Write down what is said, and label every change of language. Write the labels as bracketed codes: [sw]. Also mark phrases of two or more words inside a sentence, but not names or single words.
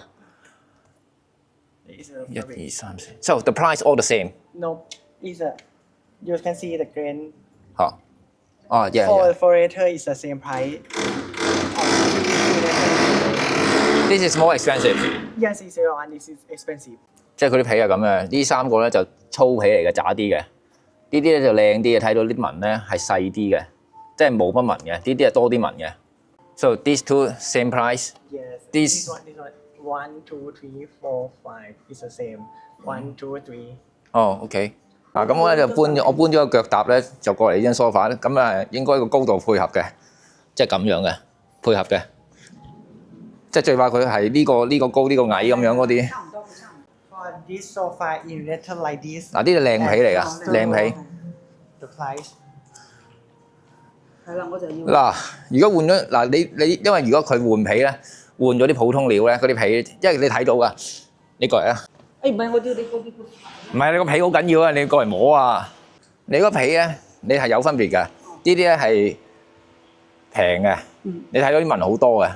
[en] It's a 1 fabric. 2 3 4 So the price all the same No, it's a. You can see the grain. 嚇哦 yeah For later, it's the same price. This is more expensive Yes, it's your one. This is expensive. [yue] 即係佢啲皮係咁嘅，呢3個咧就粗皮嚟嘅，渣啲嘅。呢啲咧就靚啲嘅，睇到啲紋咧係細啲嘅，即係冇乜紋嘅。呢啲係多啲紋嘅。 [en] So these two same price. Yes. This- one. 1, 2, 3, 4, 5. It's the same. 1, 2, 3. [yue] 哦，OK。嗱咁我咧就搬咗個腳踏咧，就過嚟呢張 sofa 咧，咁啊應該個高度配合嘅，即係咁樣嘅配合嘅，即係最怕佢係呢個高呢個矮咁樣嗰啲。差唔多，差唔多。 [en] For this sofa in letter like this, [yue] 嗱呢啲靚皮嚟㗎，靚皮。 [en] the price. [yue] 係啦，我就要。嗱，如果換咗嗱你，因為如果佢換皮咧，換咗啲普通料咧，嗰啲皮，因為你睇到㗎，你過嚟啊！誒唔係，我要你嗰啲。唔係你個皮好緊要啊！你過嚟摸啊！你個皮咧，你係有分別㗎。呢啲咧係平嘅，你睇到啲紋好多嘅。